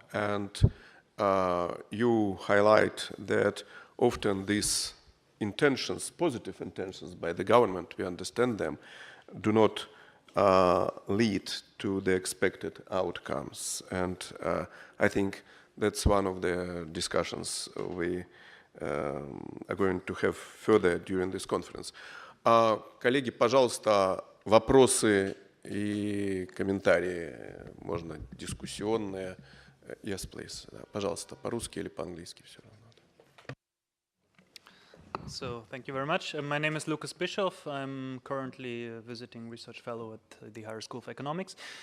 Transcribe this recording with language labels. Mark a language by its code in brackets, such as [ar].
[en] And you highlight that often these intentions, positive intentions by the government, we understand them, do not lead to the expected outcomes. And I think that's one of the discussions we are going to have further during this conference. [ru] Коллеги, пожалуйста, вопросы и комментарии, можно дискуссионные. [en] Yes, please. [ru] Пожалуйста, по-русски или по-английски, все равно. [en] So, thank you very much. My name is Lucas Bischoff. I'm currently a visiting research fellow at the Higher School of Economics.